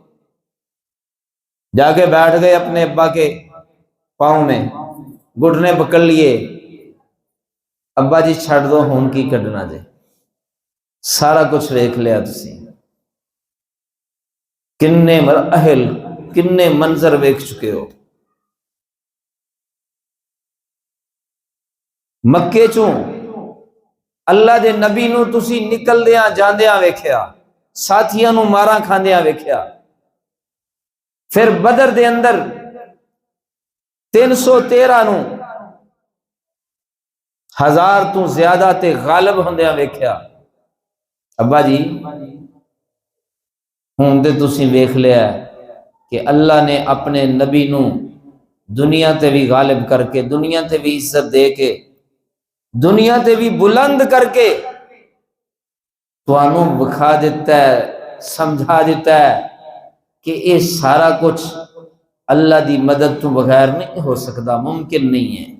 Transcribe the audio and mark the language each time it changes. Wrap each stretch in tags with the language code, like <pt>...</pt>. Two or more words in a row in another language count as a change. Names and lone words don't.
<ur>جا کے بیٹھ گئے اپنے ابا کے پاؤں میں، گھٹنے پکڑ لیے</ur> <pa>ابا جی چھڑ دو ہون کی کڈنا جے، سارا کچھ ویکھ لیا تسی، کنے مراحل کنے منظر ویکھ چکے ہو۔ مکے چوں اللہ دے نبی نو تسی نکلدیاں جاندیاں ویکھیا، ساتھیاں نو ماراں کھاندیاں ویکھیا، پھر بدر دے اندر 313 نو 1000 تو زیادہ تے غالب ہوندیاں ویکھیا۔ ابا جی ہوں تے تسی ویکھ لیا ہے کہ اللہ نے اپنے نبی نو دنیا تے بھی غالب کر کے، دنیا تے بھی عزت دے کے، دنیا تے بھی بلند کر کے توانوں بکھا دیتا ہے، سمجھا دیتا ہے کہ یہ سارا کچھ اللہ دی مدد تو بغیر نہیں ہو سکتا، ممکن نہیں ہے۔</pa>